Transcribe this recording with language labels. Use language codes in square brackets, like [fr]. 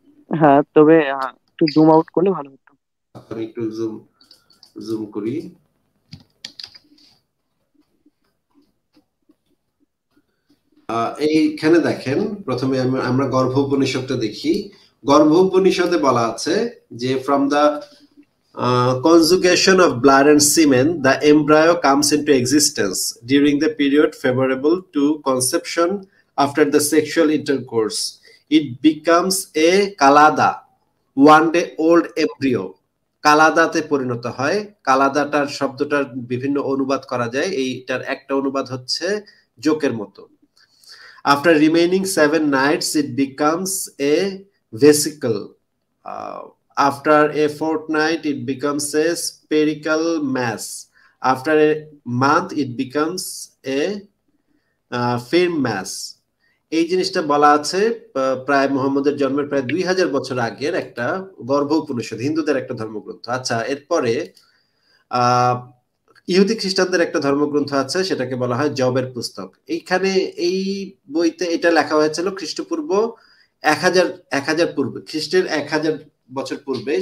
[bn] হ্যাঁ, তবে একটু জুম আউট করলে ভালো হতো। আমি একটু জুম করি। এইখানে দেখেন, প্রথমে আমরা গর্ভ উপনিষদটা দেখি। গর্ভ উপনিষদে বলা আছে যে [en] From the conjugation of blood and semen, the embryo comes into existence during the period favorable to conception. After the sexual intercourse, it becomes a kalada, one day old embryo. [bn] কালাদাতে পরিণত হয়। কালাদাটার শব্দটার বিভিন্ন অনুবাদ করা যায়, এইটার একটা অনুবাদ হচ্ছে জোকের মতো। [en] After remaining 7 nights, it becomes a vesicle. After a fortnight, it becomes a spherical mass. After a month, it becomes a firm mass. [bn] এই জিনিসটা বলা আছে প্রায় মুহাম্মদের জন্মের প্রায় 2000 বছর আগের একটা গর্ভ উপনিষদ, হিন্দুদের একটা ধর্মগ্রন্থ। আচ্ছা, এরপরে ইহুদি খ্রিস্টানদের একটা ধর্মগ্রন্থ আছে, সেটাকে বলা হয় জবের পুস্তক। এইখানে এই বইতে এটা লেখা হয়েছিল খ্রিস্টপূর্ব 1000 পূর্বে, খ্রিস্টের 1000 বছর পূর্বে।